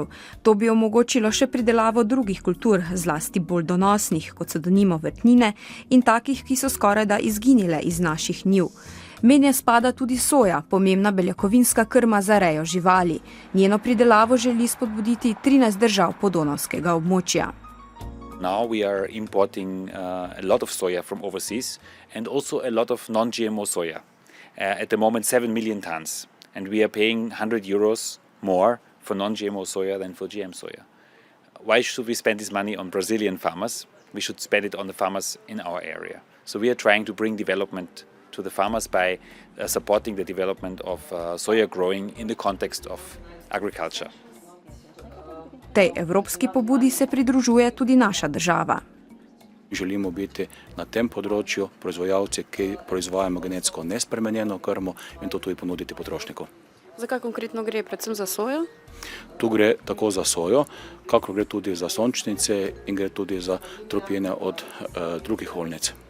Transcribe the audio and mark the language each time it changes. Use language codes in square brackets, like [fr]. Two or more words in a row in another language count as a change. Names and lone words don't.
[sl] To bi omogočilo še pridelavo drugih kultur, zlasti bolj donosnih, kot so denimo vrtnine in takih, ki so skorajda izginile iz naših njiv. Mednje spada tudi soja, pomembna beljakovinska krma za rejo živali. Njeno pridelavo želi spodbuditi 13 držav podonavskega območja. [en] Now we are importing a lot of soya from overseas and also a lot of non-GMO soya. At the moment 7 million tons, and we are paying €100 more for non-GMO soya than for GM soya. Why should we spend this money on Brazilian farmers? We should spend it on the farmers in our area. So we are trying to bring development to the farmers by supporting the development of soya growing in the context of agriculture. [sl] Tej evropski pobudi se pridružuje tudi naša država. Želimo biti na tem področju proizvajalci, ki proizvajamo genetsko nespremenjeno krmo in to tudi ponuditi potrošniku. Zakaj konkretno gre? Predvsem za sojo? Tu gre tako za sojo, kakor gre tudi za sončnice in gre tudi za tropine od drugih oljnic.